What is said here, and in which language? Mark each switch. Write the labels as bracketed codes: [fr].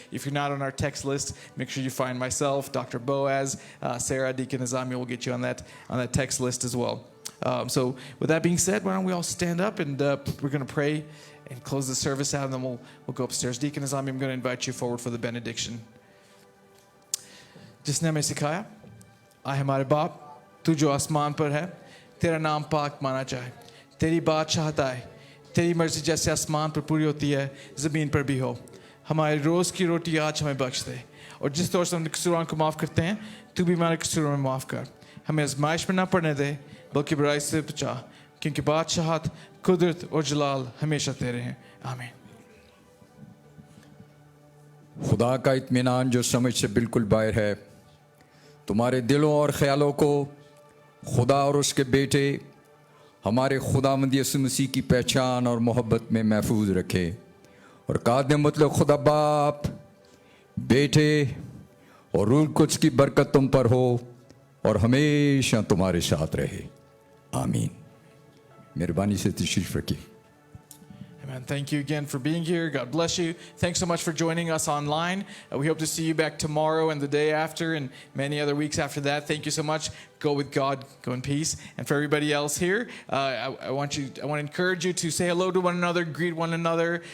[en] If you're not on our text list, make sure you find myself, Dr. Boaz, Sarah, Deacon Azami will get you on that text list as well. So with that being said, why don't we all stand up, and we're going to pray and close the service out, and then we'll go upstairs. Deacon Azami, I'm going to invite you forward for the benediction. [hi] जिसने हमें सिखाया, आए हमारे बाप, तू जो आसमान पर है, तेरा नाम पाक माना जाए, तेरी बात चाहता है, तेरी मर्जी जैसे आसमान पर पूरी होती है, ज़मीन पर भी हो. हमारे रोज़ की रोटी आज हमें बख्श दे, और जिस तौर से हम कसूरों को माफ़ करते हैं, तू भी हमारे कसूरों में माफ़ कर. हमें आज़माइश में ना पड़ने दे, बल्कि बुराई से बचा, क्योंकि बादशाहत, कुदरत और जलाल हमेशा तेरे हैं. आमीन. खुदा का इत्मीनान जो समझ से बिल्कुल बाहर है, तुम्हारे दिलों और ख्यालों को खुदा और उसके बेटे हमारे खुदावंद यीशु मसीह की पहचान और मोहब्बत में महफूज रखे. और कादम मतलब खुदा बाप, बेटे और रूह कुद्स की बरकत तुम पर हो और हमेशा तुम्हारे साथ रहे. आमीन. मेहरबानी से तशरीफ रखिए. [en] Amen. Thank you again for being here. God bless you. Thanks so much for joining us online. We hope to see you back tomorrow and the day after and many other weeks after that. Thank you so much. Go with God. Go in peace. And for everybody else here, I want to encourage you to say hello to one another, greet one another.